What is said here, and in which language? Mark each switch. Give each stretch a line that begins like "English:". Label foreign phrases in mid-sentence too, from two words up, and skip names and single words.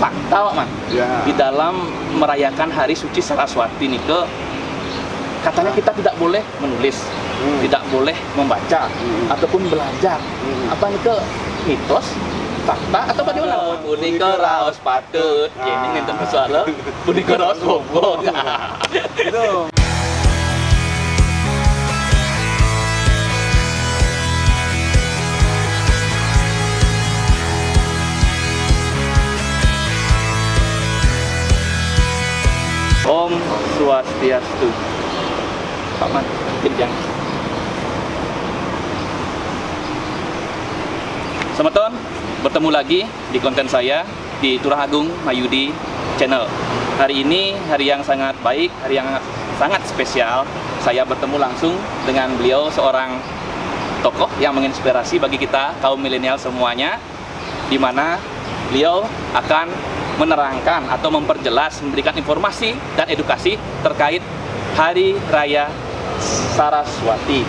Indonesian: fakta Pak Man. Ya. Di dalam merayakan Hari Suci Saraswati nih katanya kita tidak boleh menulis, tidak boleh membaca ataupun belajar. Apa nih mitos, fakta atau bagaimana?
Balinese: Punika raos patut.
Indonesian: Ini nih tentu soalnya
Balinese: punika raos bobo.
Indonesian: Itu.
Balinese: Om Swastiastu.
Indonesian: Pak Man, yang Semeton, bertemu lagi di konten saya di Turah Agung Mayudi Channel. Hari ini hari yang sangat baik, hari yang sangat spesial. Saya bertemu langsung dengan beliau, seorang tokoh yang menginspirasi bagi kita kaum milenial semuanya, di mana beliau akan menerangkan atau memperjelas, memberikan informasi dan edukasi terkait Hari Raya Saraswati.